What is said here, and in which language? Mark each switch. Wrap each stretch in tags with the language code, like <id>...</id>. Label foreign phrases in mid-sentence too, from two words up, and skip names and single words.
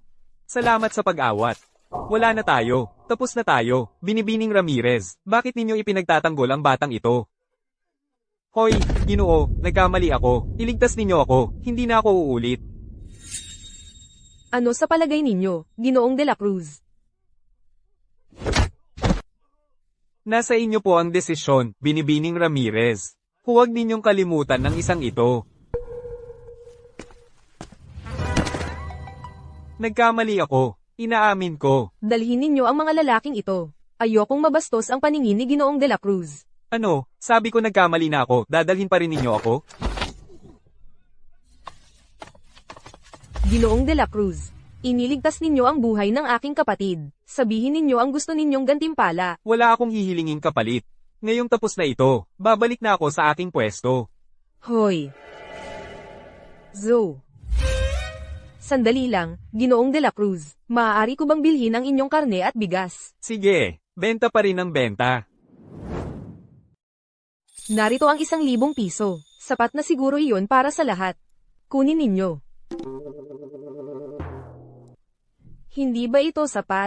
<tl>Salamat sa pag-awat. Wala na tayo. Tapos na tayo. Binibining Ramirez. Bakit ninyo ipinagtatanggol ang batang ito? Hoy, Ginoo, nagkamali ako. Iligtas ninyo ako. Hindi na ako uulit. Ano sa palagay ninyo, Ginoong de la Cruz? Nasa inyo po ang desisyon, Binibining Ramirez. Huwag ninyong kalimutan ng isang ito. Nagkamali ako. Inaamin ko. Dalhin ninyo ang mga lalaking ito. Ayokong mabastos ang paningin ni Ginoong de la Cruz. Ano, sabi ko nagkamali na ako, dadalhin pa rin ninyo ako? Ginoong de la Cruz, iniligtas ninyo ang buhay ng aking kapatid. Sabihin ninyo ang gusto ninyong gantimpala. Wala akong hihilinging kapalit. Ngayong tapos na ito, babalik na ako sa aking pwesto. Hoy. Zo. Sandali lang, Ginoong de la Cruz. Maaari ko bang bilhin ang inyong karne at bigas? Sige, benta pa rin ang benta. Narito ang 1,000 piso. Sapat na siguro iyon para sa lahat. Kunin ninyo. Hindi ba ito sapat?</tl>